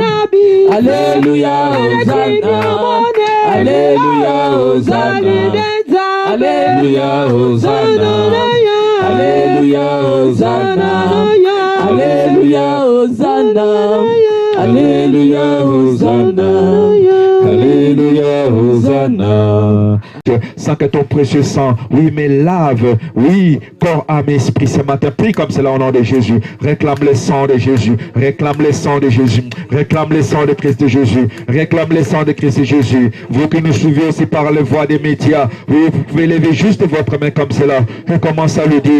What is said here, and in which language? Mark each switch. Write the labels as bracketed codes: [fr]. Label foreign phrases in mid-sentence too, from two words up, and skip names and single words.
[fr] Alléluia, Hosanna. Alléluia, Hosanna. Alléluia, Hosanna. Alléluia, Hosanna. Alléluia, Hosanna. Alléluia, Hosanna. Alléluia, Hosanna. Sans que ton précieux sang, oui, mais lave, oui, corps, âme, esprit, ce matin. Prie comme cela au nom de Jésus. Réclame le sang de Jésus. Réclame le sang de Jésus. Réclame le sang de Christ Jésus. Réclame le sang de Christ Jésus. Vous qui nous suivez aussi par les voix des médias, oui, vous pouvez lever juste votre main comme cela et commence à le dire.